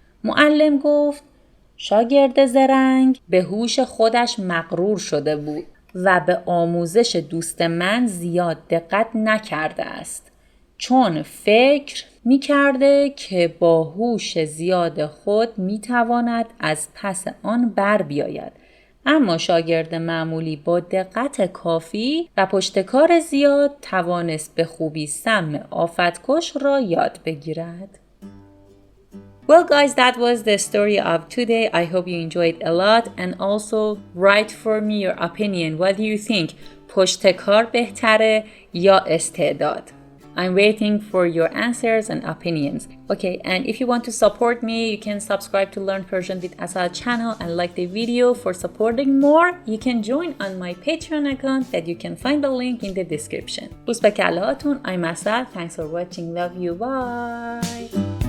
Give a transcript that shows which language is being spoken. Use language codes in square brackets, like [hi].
[fa] معلم گفت شاگرد زرنگ به هوش خودش مغرور شده بود و به آموزش دوست من زیاد دقت نکرده است چون فکر می کرده که با هوش زیاد خود می تواند از پس آن بر بیاید. اما شاگرد معمولی با دقت کافی و پشتکار زیاد توانست به خوبی سم آفتکش را یاد بگیرد. [en] Well guys, that was the story of today. I hope you enjoyed a lot and also write for me your opinion. What do you think? [fa] پشتکار بهتره یا استعداد? [en] I'm waiting for your answers and opinions. Okay, and if you want to support me, you can subscribe to Learn Persian with Asad channel and like the video. For supporting more, you can join on my Patreon account that you can find the link in the description. [fa] بوس به کلهاتون. [en] I'm Asad. Thanks for watching. Love you. Bye.